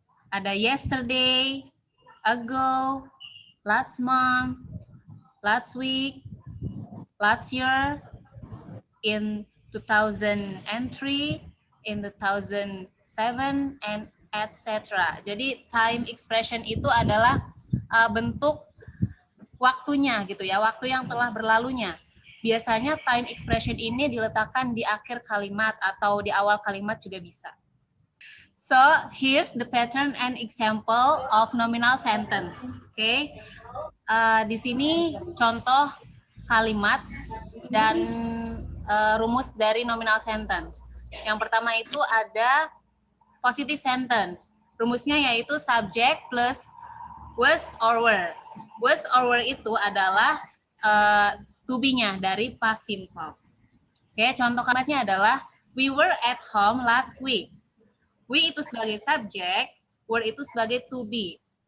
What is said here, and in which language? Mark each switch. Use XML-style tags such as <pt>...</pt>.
<id>Ada</id> <en>yesterday, ago, last month, last week, last year, in 2003, in 2007, and etc.</en> <id>Jadi time expression itu adalah bentuk waktunya gitu ya, waktu yang telah berlalunya. Biasanya time expression ini diletakkan di akhir kalimat atau di awal kalimat juga bisa.</id> <en>So, here's the pattern and example of nominal sentence.</en> <id>Oke, di sini contoh kalimat dan rumus dari nominal sentence. Yang pertama itu ada positive sentence. Rumusnya yaitu</id> <en>subject plus was or were.</en> <id>Was or were itu adalah to be-nya dari past simple. Oke, contoh kalimatnya adalah</id> <en>we were at home last week.</en> <id>We itu sebagai subjek, were itu sebagai to be.</id>